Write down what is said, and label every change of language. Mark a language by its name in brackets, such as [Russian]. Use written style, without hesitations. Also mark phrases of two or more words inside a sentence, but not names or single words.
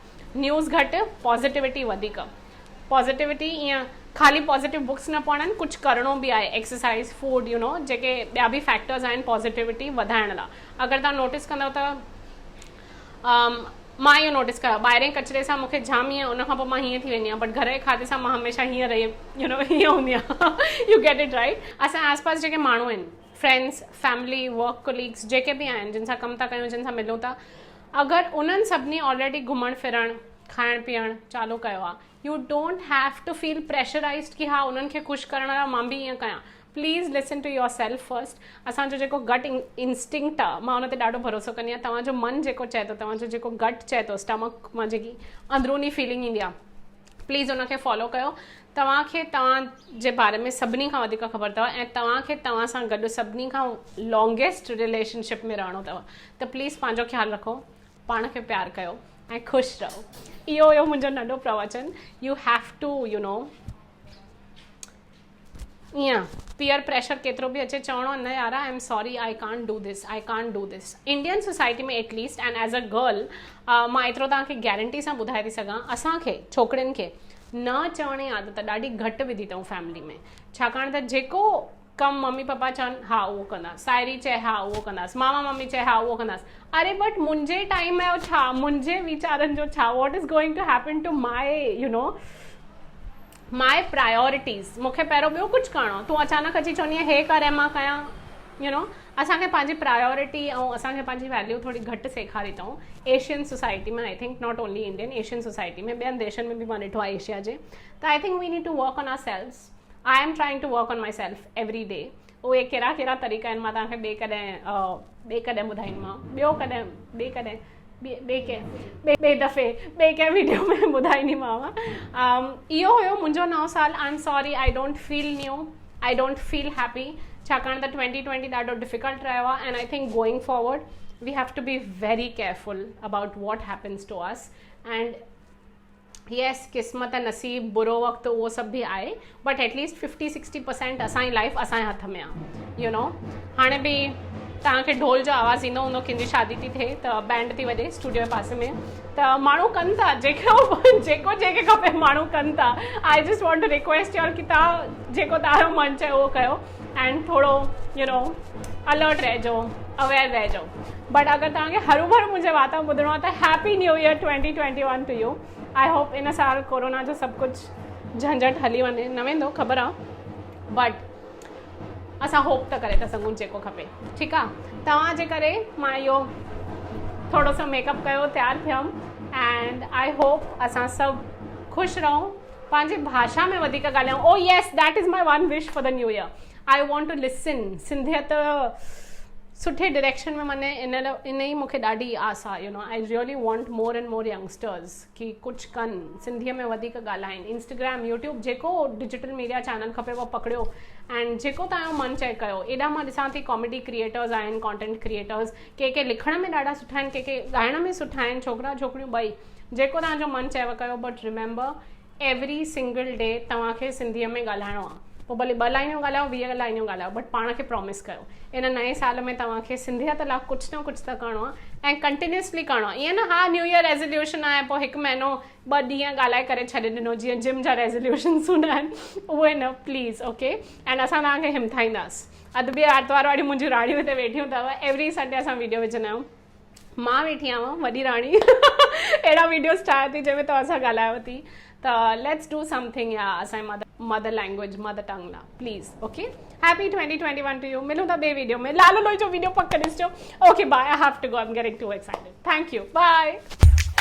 [Sindhi] न्यूज़ घटि, पॉज़िटिविटी वधीक। पॉज़िटिविटी ईअं ख़ाली [English] positive books [Sindhi] न पढ़नि, कुझु करिणो बि आहे, [English] exercise, food, [Sindhi] जेके ॿिया बि फैक्टर्स आहिनि पॉज़िटिविटी वधाइण लाइ। अगरि तव्हां नोटिस कंदव त मां इहो नोटिस कयो ॿाहिरें कचिरे सां मूंखे जाम ईअं उन खां पोइ मां हीअं थी वेंदी आहियां, बट घर जे खाधे सां मां हमेशह हीअं रही हीअं हूंदी आहियां। [English] you get it right. [Sindhi] असांजे आसपास जेके माण्हू आहिनि, [English] friends, family, work colleagues [Sindhi] जेके बि आहिनि, जिन सां कमु था कयूं, जिन सां मिलूं था, अगरि उन्हनि सभिनी ऑलरेडी घुमणु फिरणु, खाइणु पीअणु चालू कयो आहे, [English] you don't have to feel pressurised [Sindhi] कि हा उन्हनि खे ख़ुशि करण लाइ मां बि ईअं कयां। [English] please listen to yourself first. [Sindhi] असांजो जेको [English] gut instinct [Sindhi] आहे, मां हुन ते ॾाढो भरोसो कंदी आहियां। तव्हांजो मन जेको चए थो, तव्हांजो जेको गट चए थो, स्टमक मां जेकी अंदरूनी फीलिंग ईंदी आहे, प्लीज़ उनखे फॉलो कयो। तव्हांखे तव्हांजे बारे में सभिनी खां वधीक ख़बर अथव ऐं तव्हांखे तव्हां सां गॾु सभिनी खां [English] longest relationship [Sindhi] में रहणो अथव। त प्लीज़ पंहिंजो ख़्यालु रखो, पाण खे प्यारु कयो ऐं ख़ुशि रहो। इहो हुयो मुंहिंजो नंढो प्रवचन। [English] you have to ईअं peer pressure [Sindhi] केतिरो बि अचे चवणो न यार [English] I am sorry, I can't do this, I can't do this. Indian society [Sindhi] में [English] at least and as a girl [Sindhi] मां एतिरो तव्हांखे गारंटी सां ॿुधाए थी सघां, असांखे छोकिरियुनि खे न चवण जी आदत ॾाढी घटि विधी अथऊं फैमिली में। छाकाणि त जेको कमु मम्मी पप्पा चवनि हा उहो कंदासीं, साहेड़ी चए हा उहो कंदासीं, मामा मम्मी चए हा उहो कंदासीं। अरे बट मुंहिंजे टाइम जो छा, मुंहिंजे वीचारनि जो छा, [English] what is going to happen to my my priorities. [Sindhi] मूंखे पहिरियों ॿियो कुझु करिणो, तूं अचानक अची चवंदी आहे हे कर ऐं मां कयां। असांखे पंहिंजी प्रायोरिटी ऐं असांखे पंहिंजी वैल्यू थोड़ी घटि सेखारी अथऊं [English] Asian society [Sindhi] में। [English] I think not only Indian, Asian society [Sindhi] में, ॿियनि देशनि में बि मां ॾिठो आहे एशिया जे। [English] त I think we need to work on ourselves. I am trying to work on myself every day. [Sindhi] उहे कहिड़ा कहिड़ा तरीक़ा आहिनि मां तव्हांखे ॿिए कॾहिं ॿुधाईंदीमांव, ॿिए दफ़े ॿिए कंहिं वीडियो में ॿुधाईंदीमांव। इहो हुयो मुंहिंजो नओं साल। [English] I am sorry, I don't feel new, I don't feel happy, [Sindhi] छाकाणि त 2020 ॾाढो डिफिकल्ट रहियो आहे। [English] and I think going forward we have to be very careful about what happens to us. and yes, [Sindhi] क़िस्मत, नसीब, बुरो वक़्तु उहो सभु बि आहे, बट एटलीस्ट 50-60% असांजी लाइफ असांजे हथ में आहे। हाणे बि तव्हांखे ढोल जो आवाज़ ईंदो हूंदो, कंहिंजी शादी थी थिए त बैंड थी वॼे स्टूडियो जे पासे में, त माण्हू कनि था जेको जेके खपे माण्हू कनि था। [English] I just want to request your [Sindhi] कि तव्हां जेको तव्हांजो मन चए उहो कयो एंड थोरो अलर्ट रहिजो, अवेयर रहिजो। बट अगरि तव्हांखे हरू भरू मुंहिंजे वाता ॿुधणो आहे त [English] happy new year 2021 to you. I hope [Sindhi] इन साल कोरोना जो सभु कुझु झंझट हली वञे, न वेंदो ख़बर आहे, बट असां होप त करे था सघूं जेको खपे। ठीकु आहे, तव्हांजे करे मां इहो थोरो सो मेकअप कयो, तयारु थियमि [English] and I hope [Sindhi] असां सभु ख़ुशि रहूं, पंहिंजी भाषा में वधीक ॻाल्हायूं। [English] oh yes, that is my one wish for the new year. I want to listen. [Sindhi] सिंधियत सुठे डायरेक्शन में मने इन ई मूंखे ॾाढी आस आहे। [English] I really want more and more youngsters [Sindhi] कि कुझु कनि, सिंधीअ में वधीक ॻाल्हाइनि। इंस्टाग्राम, यूट्यूब, जेको [English] digital media channel [Sindhi] खपे उहो पकड़ियो एंड जेको तव्हांजो मन चए कयो। एॾा मां ॾिसां थी [English] comedy creators [Sindhi] आहिनि, [English] content creators, [Sindhi] के लिखण में ॾाढा सुठा आहिनि, के ॻाइण में सुठा आहिनि, छोकिरा छोकिरियूं ॿई। जेको तव्हांजो मन चएव कयो, [English] but remember every single day [Sindhi] तव्हांखे सिंधीअ में ॻाल्हाइणो आहे। पोइ भले 2 लाइनियूं ॻाल्हायो, 20 लाइनियूं ॻाल्हायो, बट पाण खे प्रॉमिस कयो इन नए साल में तव्हांखे सिंधियत लाइ कुझु न कुझु त करिणो आहे ऐं कंटिन्यूसली करिणो आहे। ईअं न हा [English] new year resolution [Sindhi] आहे पोइ 1 महीनो 2 ॾींहं ॻाल्हाए करे छॾे ॾिनो, जीअं जिम जा रेज़ोल्यूशन्स हूंदा आहिनि, उहे न प्लीज़। [English] okay, and [Sindhi] असां तव्हांखे हिमथाईंदासीं। अॼु बि आर्तवार वारी मुंहिंजियूं राणियूं हिते वेठियूं अथव। [English] every Sunday [Sindhi] असां वीडियो विझंदा आहियूं। मां वेठी आहियां वॾी राणी अहिड़ा वीडियोस ठाहे थी जंहिंमें तव्हां सां ॻाल्हायांव थी। त [English] let's do something [Sindhi] या असांजी [English] mother language, mother tongue [Sindhi] लाइ प्लीज़। [English] okay, happy 2021 to you. [Sindhi] मिलूं था ॿिए वीडियो में। लालू लोई जो वीडियो पक ॾिसजो। [English] okay, bye, I have to go, I am getting too excited. thank you, bye.